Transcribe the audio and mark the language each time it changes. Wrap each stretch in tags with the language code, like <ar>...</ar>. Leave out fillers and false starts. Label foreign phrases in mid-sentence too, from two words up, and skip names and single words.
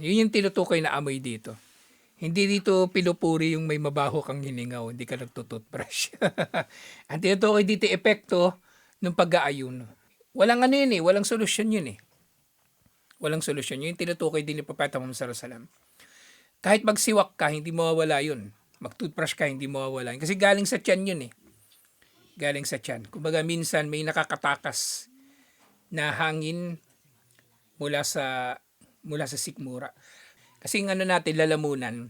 <tl>Yun yung tinutukoy na amoy dito. Hindi dito pinupuri yung may mabaho kang hiningaw, hindi ka nagtututbrush. Ang tinutukoy dito epekto ng pag-aayuno. Walang walang solusyon yun . Walang solusyon. Yun yung tinutukoy din ni Propeta Muhammad</tl> <ar>صلى الله عليه وسلم.</ar> <tl>Kahit magsiwak ka, hindi mawawala yun. Mag-toothbrush ka, hindi mawawala yun. Kasi galing sa tiyan yun . Galing sa tiyan. Kumbaga minsan may nakakatakas na hangin mula sa sikmura. Kasi natin, lalamunan.</tl>